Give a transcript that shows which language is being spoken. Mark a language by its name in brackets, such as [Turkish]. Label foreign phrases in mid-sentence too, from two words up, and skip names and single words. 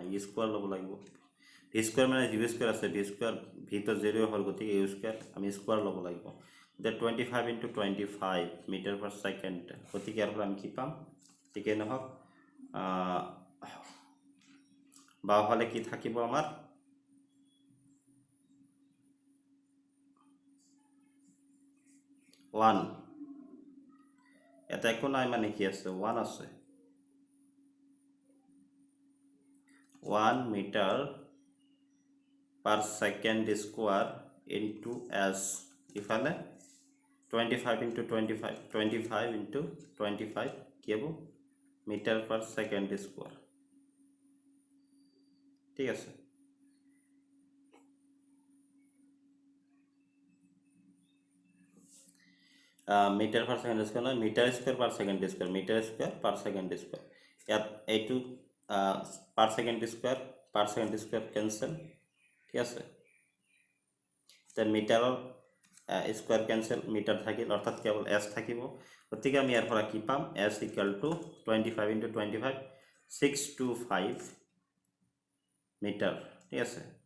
[Assamese] স্কয়াৰ ল'ব লাগিব [English] v square [Assamese] মানে [English] v square [Assamese] আছে [English] v square [Assamese] ভি তো 0 হ'ল গতিকে [English] u square [Assamese] আমি স্কয়াৰ ল'ব লাগিব যে 25 * 25 [English] meter per second [Assamese] গতিকে ইয়াৰ পৰা আমি কি পাম ঠিকে নহওক বাওঁফালে কি থাকিব আমাৰ 1 এটা একো নাই মানে কি আছে 1 আছে [English] 1 meter per second square into s [Assamese] ইফালে 25 * 25 25 * 25 কি হ'ব [English] meter per second square [Assamese] ঠিক আছে [English] meter per second square নহয় meter square per second square meter square per second square [Assamese] ইয়াত এইটো [English] per second square cancel [Assamese] ঠিক আছে তে মিটাৰৰ স্কয়াৰ cancel মিটাৰ থাকিল অৰ্থাৎ কেৱল s থাকিব গতিকে আমি ইয়াৰ পৰা কি পাম s = 25 * 25 625 মিটাৰ ঠিক আছে